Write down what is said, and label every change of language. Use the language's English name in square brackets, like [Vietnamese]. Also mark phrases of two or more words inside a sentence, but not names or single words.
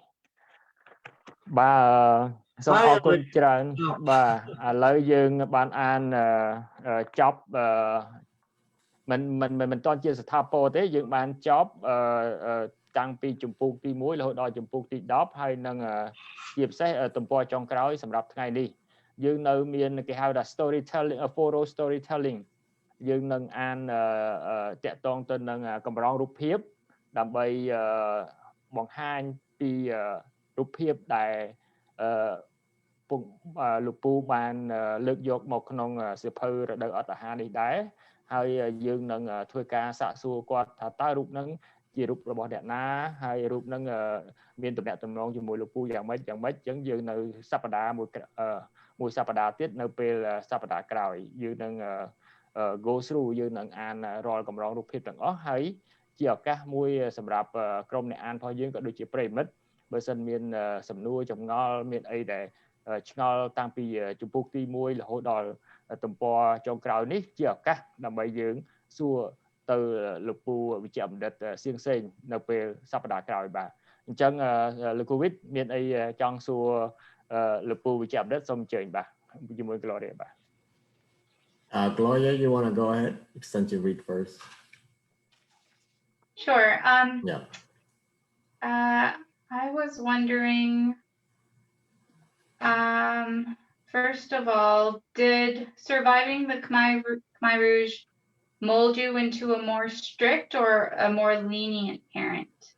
[Khmer] បាទសូមអរគុណច្រើនបាទឥឡូវយើងបានអានចប់មិនតន់ជាស្ថា ពរទេយើងបានចប់តាំងពីជំពូកទី1រហូតដល់ជំពូកទី10ហើយនឹងជាពិសេសទំព័រចុងក្រោយសម្រាប់ថ្ងៃនេះយើងនៅមានគេហៅថា [English] storytelling photo storytelling [Khmer] យើងនឹងអានតាក់ទងទៅនឹងកម្រងរូបភាពដើម្បីបង្ហាញពីរូបភាពដែល លោកពូបានលើកយកមកក្នុងសៀវភៅរដូវអត្តអាហារនេះដែរហើយយើងនឹងធ្វើការសាកសួរគាត់ថាតើរូបហ្នឹងជារូបរបស់អ្នកណាហើយរូបហ្នឹងមានទំនាក់ ទំនងជាមួយលោកពូយ៉ាងម៉េចអញ្ចឹងយើងនៅសប្តាហ៍មួយសប្តាហ៍ទៀតនៅពេលសប្តាហ៍ក្រោយយើងនឹង [English] go through [Khmer] យើងនឹងអានរា ល់កម្រងរូបភាពទាំងអស់ហើយជាឱកាសមួយសម្រាប់ក្រុមអ្នកអានរបស់យើងក៏ដូចជាប្រិយមិត្តបើសិនមានសំណួរចម្ងល់មានអីដែលឆ្ងល់តាំងពីជំពូកទី1រហូតដល់ទំព័រចុងក្រោយនេះជាឱកាសដើម្បីយើងសួរទៅលោកពូវិជ្ជបណ្ឌិតសៀងសេងនៅពេលសប្តាហ៍ក្រោយបាទអញ្ចឹងលោកគូវិតមានអីចង់សួរលោកពូវិជ្ជបណ្ឌិតសូមអញ្ជើញបាទជាមួយ Gloria បាទ [English] Gloria, you want to go ahead since you read first? Sure. Yeah. I was wondering, first of all, did surviving the Khmer Rouge mold you into a more strict or a more lenient parent?